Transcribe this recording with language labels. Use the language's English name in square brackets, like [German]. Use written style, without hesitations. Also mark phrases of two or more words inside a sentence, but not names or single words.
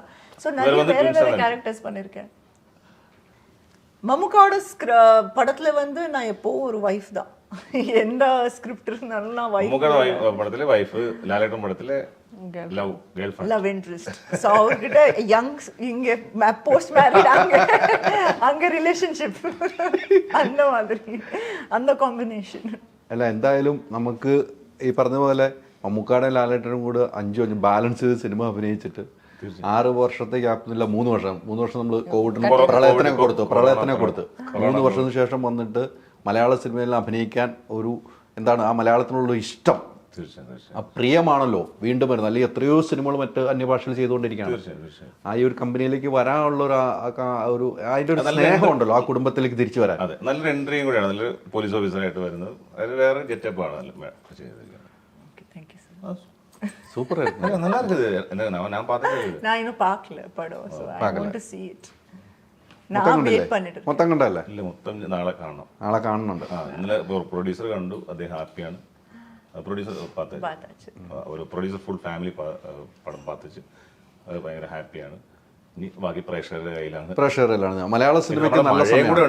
[Tamil] ஸோ நிறைய வேற வேற கேரக்டர்ஸ் பண்ணியிருக்கேன். மம்முக்காவோட படத்துல வந்து நான் எப்போவும் ஒரு வைஃப் தான். எந்த ஸ்கிரிப்ட் இருந்தாலும் நான் வைஃப். படத்துல வைஃப், லாலேட்டன் படத்துல [English] love girlfriend, love interest. [Tamil] ஸோ அவர்கிட்ட யங், இங்க [English] post married, [Tamil] அங்க ரிலேஷன்ஷிப், அந்த மாதிரி அந்த കോമ്പിനേഷൻ. [Malayalam] അല്ല എന്തായാലും നമുക്ക് ഈ പറഞ്ഞ പോലെ മമ്മൂക്കാടെ ലാലേട്ടനും കൂടെ 5 ബാലൻസ് ചെയ്ത് സിനിമ അഭിനയിച്ചിട്ട് 6 വർഷത്തെ ഗ്യാപ്പില്ല, 3 വർഷം നമ്മൾ കോവിഡിന് പ്രളയത്തിനെ കൊടുത്തു 3 വർഷത്തിന് ശേഷം വന്നിട്ട് മലയാള സിനിമയിൽ അഭിനയിക്കാൻ ഒരു എന്താണ് ആ മലയാളത്തിനുള്ള ഇഷ്ടം, ആ പ്രിയമാണല്ലോ വീണ്ടും വരുന്നത്. അല്ലെങ്കിൽ എത്രയോ സിനിമകൾ മറ്റ് അന്യഭാഷയിൽ ചെയ്തുകൊണ്ടിരിക്കുകയാണ്. ആ ഈ ഒരു കമ്പനിയിലേക്ക് വരാനുള്ള ഒരു അതിന്റെ ഒരു സ്നേഹം ഉണ്ടല്ലോ ആ കുടുംബത്തിലേക്ക് തിരിച്ചു വരാൻ. അതെ, നല്ലൊരു എൻട്രിയും കൂടെയാണ്. നല്ലൊരു പോലീസ് ഓഫീസറായിട്ട് വരുന്നത്, അത് വേറെ ഗെറ്റപ്പ് ആണ് ചെയ്തിരിക്കുന്നത്. [English] Thank you so much. [Malayalam] സൂപ്പർ [Tamil] நல்லா இருக்குது. நான் பார்த்தது, நான் இன்னும் பார்க்கல படம். [English] So I want to see it. [Tamil] நான் வெயிட் பண்ணிட்டு [Malayalam] മൊത്തം കണ്ടല്ലേ? ഇല്ല, മൊത്തം നാളെ കാണണം. നാളെ കാണുന്നുണ്ട്. ഇന്നലെ പ്രൊഡ്യൂസർ കണ്ടു, അദ്ദേഹം ഹാപ്പിയാണ്. പ്രൊഡ്യൂസർ [Tamil] பார்த்தாச்சு. [Malayalam] ഒരു പ്രൊഡ്യൂസർ [English] full family [Malayalam] പടം പാത്തിച്ച് അത് ഭയങ്കര ഹാപ്പിയാണ്. ഇനി ബാക്കി പ്രേക്ഷകരുടെ കയ്യിലാണ്. പ്രേക്ഷകരിലാണ്. മലയാള സിനിമയ്ക്ക് നല്ല സമയമാണ്.